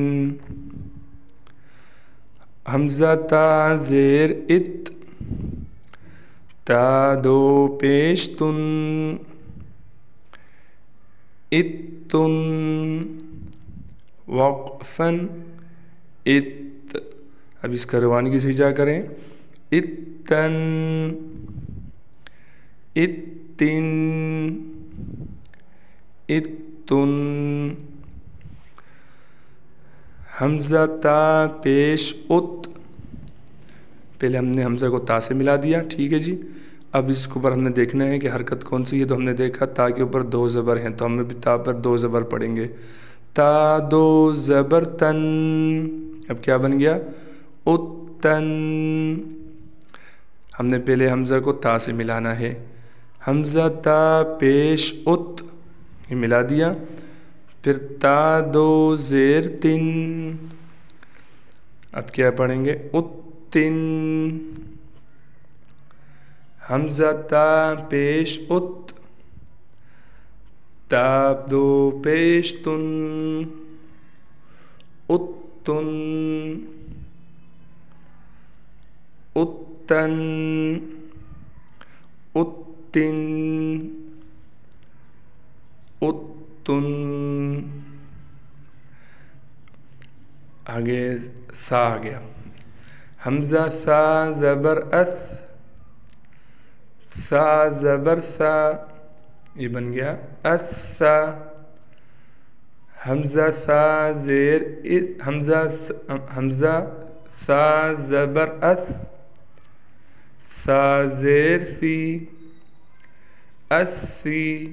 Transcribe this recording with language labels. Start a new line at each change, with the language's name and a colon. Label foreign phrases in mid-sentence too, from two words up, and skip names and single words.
Urdu: حمزہ تا زیر ات، تا دو پیش تن، اتن. وقفن ات. اب اس کا روانگی سے ہجا کریں. اتن اتن اتن. حمزہ تا پیش ات. پہلے ہم نے حمزہ کو تا سے ملا دیا، ٹھیک ہے جی. اب اس کے اوپر ہم نے دیکھنا ہے کہ حرکت کون سی ہے. تو ہم نے دیکھا تا کے اوپر دو زبر ہیں، تو ہم بھی تا پر دو زبر پڑھیں گے. تا دو زبر تن. اب کیا بن گیا؟ اتن. ہم نے پہلے حمزہ کو تا سے ملانا ہے. حمزہ تا پیش ات، یہ ملا دیا. پھر تا دو زیر تن. اب کیا پڑھیں گے؟ اتن. حمزہ تا پیش ات، تا دو پیش تن، اتن. اتن اتن اتن. آگے سا آ گیا. حمزہ سا زبر اس، سا زبر سا، یہ بن گیا اسا. حمزہ سا زیر اس، حمزہ سا زبر اس، سا زیر سی، اسی.